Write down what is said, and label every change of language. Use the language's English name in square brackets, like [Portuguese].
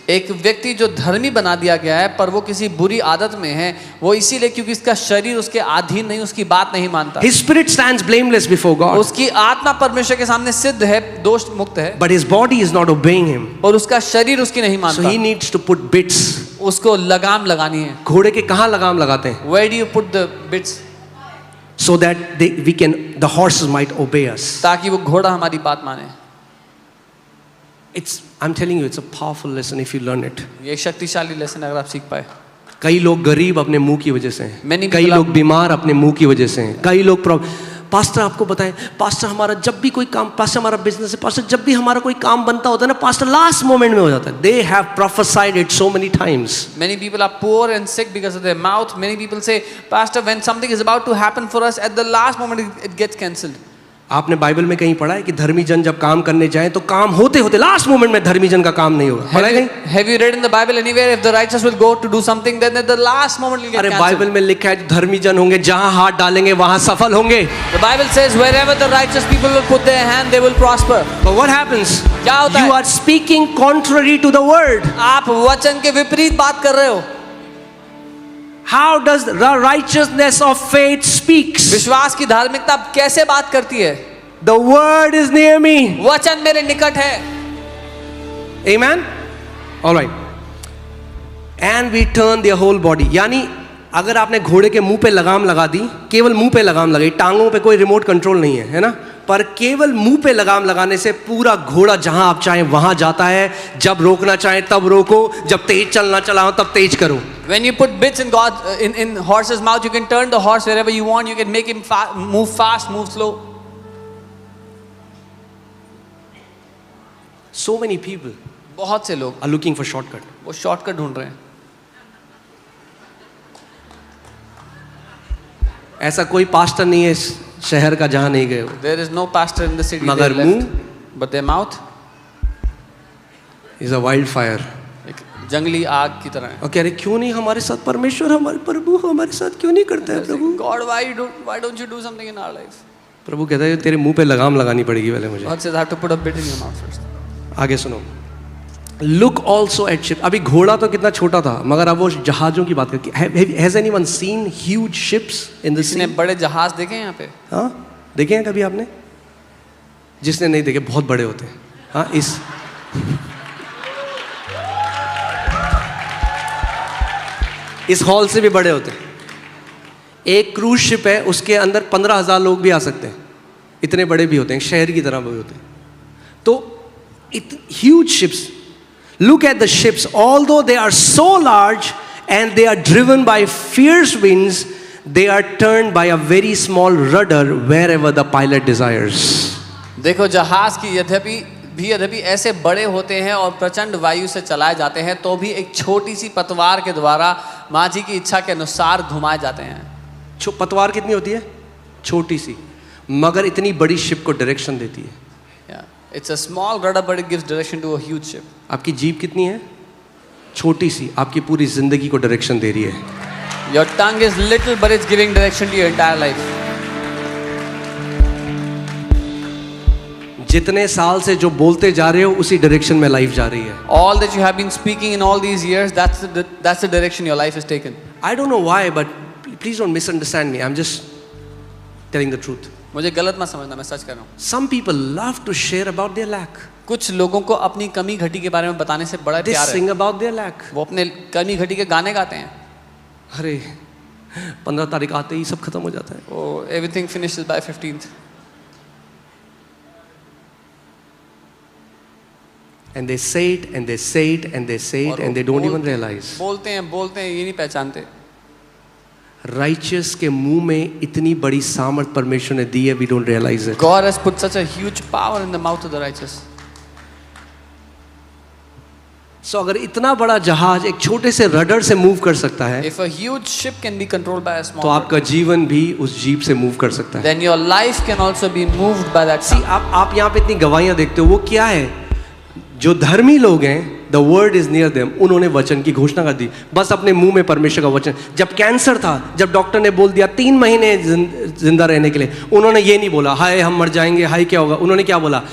[Hindi] एक व्यक्ति जो धर्मी बना दिया गया है पर वो किसी बुरी आदत में है, वो इसीलिए क्योंकि इसका शरीर उसके अधीन नहीं, उसकी बात नहीं मानता। [English] His spirit stands blameless before God, [Hindi] उसकी आत्मा परमेश्वर के सामने सिद्ध है, दोष मुक्त है, [English] but his body is not obeying him. [Hindi] और उसका शरीर उसकी नहीं [English] So [Hindi] मानता। [English] he needs to put bits. [Hindi] उसको लगाम लगानी है। घोड़े के कहाँ लगाम लगाते हैं? [English] Where do you put the bits? So that the horses might obey us. [Hindi] ताकि वो घोड़ा हमारी बात माने। [English] I'm telling you, it's a powerful lesson if you learn it. [Hindi] ये शक्तिशाली लेसन अगर आप सीख पाए। कई लोग गरीब अपने मुंह की वजह से हैं, [English] Many [Hindi] कई [English] people [Hindi] लोग बीमार अपने मुंह की वजह से हैं, कई लोग पास्टर आपको बताएं, पास्टर हमारा जब भी कोई काम, पास्टर हमारा बिजनेस है, पास्टर जब भी हमारा कोई काम बनता होता है ना, पास्टर लास्ट मोमेंट में हो जाता है. [English] They have prophesied it so many times. Many people are poor and sick because of their mouth. Many people say, Pastor, when something is about to happen for us, at the last moment it gets cancelled. [Hindi] आपने Bible में कहीं पढ़ा है कि धर्मी जन जब काम करने जाएं तो काम होते होते लास्ट मोमेंट में धर्मी जन का काम नहीं होगा? पढ़ा है कहीं? [English] Have you read in the Bible anywhere if the righteous will go to do something then at the last moment will get [Hindi] अरे [English] cancelled? [Hindi] बाइबल में लिखा है जो धर्मी जन होंगे जहां हाथ डालेंगे वहां सफल होंगे. [English] The Bible says wherever the righteous people will put their hand they will prosper. But what happens? [Hindi] क्या होता [English] You [Hindi] है? [English] are speaking contrary to the word. [Hindi] आप वचन के विपरीत बात कर रहे हो. [English] How does the righteousness of faith speaks? [Hindi] विश्वास की धार्मिकता कैसे बात करती है? [English] The word is near me. [Hindi] वचन मेरे निकट है. [English] Amen? All right. And we turn their whole body. [Hindi] यानी अगर आपने घोड़े के मुंह पे लगाम लगा दी, केवल मुंह पे लगाम लगाई, टांगों पे कोई रिमोट कंट्रोल नहीं है ना? पर केवल मुंह पे लगाम लगाने से पूरा घोड़ा जहां आप चाहें वहां जाता है. जब रोकना चाहें तब रोको, जब तेज चलना चलाओ तब तेज करो. [English] When you put bits in horse's mouth, you can turn the horse wherever you want. You can make him move fast, move slow. So many people [Hindi] बहुत से लोग [English] are looking for shortcut. [Hindi] वो शॉर्टकट ढूंढ रहे हैं. ऐसा कोई pastor नहीं है इस शहर का जहां नहीं गए हो. [English] There is no pastor in the city. [Hindi] मगर [English] they left. [Hindi] मुंह [English] But their mouth is a wildfire. [Hindi] एक जंगली आग की तरह है. और कह रहे क्यों नहीं हमारे साथ परमेश्वर, हमारे प्रभु हमारे साथ क्यों नहीं करता है प्रभु? [English] God, why don't you do something in our life? [Hindi] प्रभु कहता है तेरे मुंह पे लगाम लगानी पड़ेगी पहले मुझे. [English] God says I have to put a bit in your mouth first. [Hindi] आगे सुनो. [English] Look also at ship. [Hindi] अभी घोड़ा तो कितना छोटा था, मगर अब वो जहाजों की बात करती है. [English] Has anyone seen huge ships in the sea? [Hindi] इसने बड़े जहाज देखे हैं यहाँ पे? हाँ, देखे हैं कभी आपने? जिसने नहीं देखे बहुत बड़े होते हैं. हाँ, इस हॉल से भी बड़े होते हैं. एक क्रूज शिप है, उसके अंदर 15,000 लोग भी आ सकते हैं. इतने बड़े भी होते हैं, शहर की तरह भी होते हैं. [English] तो huge ships. Look at the ships. Although they are so large and they are driven by fierce winds, they are turned by a very small rudder wherever the pilot desires. [Hindi] देखो जहाज की यद्यपि ऐसे बड़े होते हैं और प्रचंड वायु से चलाए जाते हैं तो भी एक छोटी सी पतवार के द्वारा माझी की इच्छा के अनुसार घुमाए जाते हैं. पतवार कितनी होती है? छोटी सी, मगर इतनी बड़ी शिप को डायरेक्शन देती है. [English] It's a small rudder but it gives direction to a huge ship. [Hindi] आपकी जीभ कितनी है? छोटी सी, आपकी पूरी जिंदगी को डायरेक्शन दे रही है. [English] Your tongue is little but it's giving direction to your entire life. [Hindi] जितने साल से जो बोलते जा रहे हो उसी डायरेक्शन में लाइफ जा रही है. [English] All that you have been speaking in all these years, that's the direction your life has taken. I don't know why, but please don't misunderstand me. I'm just telling the truth. [Hindi] मुझे गलत मत समझना, मैं सच कर रहा हूँ. [English] Some people love to share about their lack. [Hindi] कुछ लोगों को अपनी कमी घटी के बारे में बताने से बड़ा [English] They [Hindi] प्यार है. [English] sing about their lack. [Hindi] वो अपने कमी घटी के गाने गाते हैं. अरे 15 तारीख आते ही सब खत्म हो जाता है. [English] Oh, everything finishes by 15th. And they say it and they say it and they say it and they don't even realize. [Hindi] बोलते हैं ये नहीं पहचानते. Righteous के मुंह में इतनी बड़ी सामर्थ परमेश्वर ने दी है, [English] we don't realize it. God has put such a huge power in the mouth of the righteous. [Hindi] So अगर इतना बड़ा जहाज एक छोटे से रडर से मूव कर सकता है, [English] If a huge ship can be controlled by a small [Hindi] तो आपका जीवन भी उस जीप से मूव कर सकता है. [English] then your life can also be moved by that. [Hindi] See, आप यहाँ पे इतनी गवाहियां देखते हो, वो क्या है? जो धर्मी लोग हैं, [English] the word is near them, [Hindi] उन्होंने वचन की घोषणा कर दी. बस अपने मुंह में परमेश्वर का वचन. जब कैंसर था, जब डॉक्टर ने बोल दिया 3 महीने जिंदा रहने के लिए, उन्होंने ये नहीं बोला हाय हम मर जाएंगे, हाय क्या होगा. उन्होंने क्या बोला?